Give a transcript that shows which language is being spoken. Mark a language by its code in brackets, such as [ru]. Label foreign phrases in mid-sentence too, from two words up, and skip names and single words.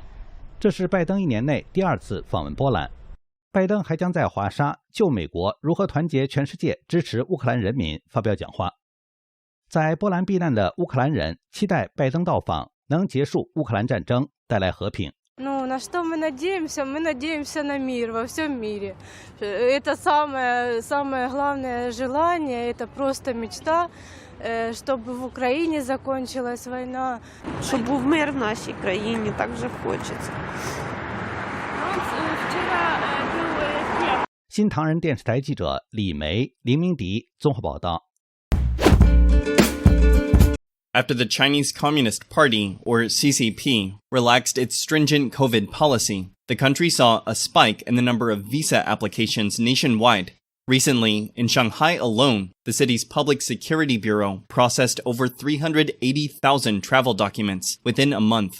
[zh] 这是拜登1年内第2次访问波兰。拜登还将在华沙就美国如何团结全世界支持乌克兰人民发表讲话。在波兰避难的乌克兰人期待拜登到访能结束乌克兰战争，带来和平。 [ru] На что мы надеемся? Мы надеемся на мир во всем мире. Это самое главное желание, это просто мечта, чтобы в Украине закончилась война. [uk] Щоб був мир в нашій країні, так же хочеться. [zh] 新唐人电视台记者李梅、林明迪综合报道。 [en] After the Chinese Communist Party, or CCP, relaxed its stringent COVID policy, the country saw a spike in the number of visa applications nationwide. Recently, in Shanghai alone, the city's Public Security Bureau processed over 380,000 travel documents within a month.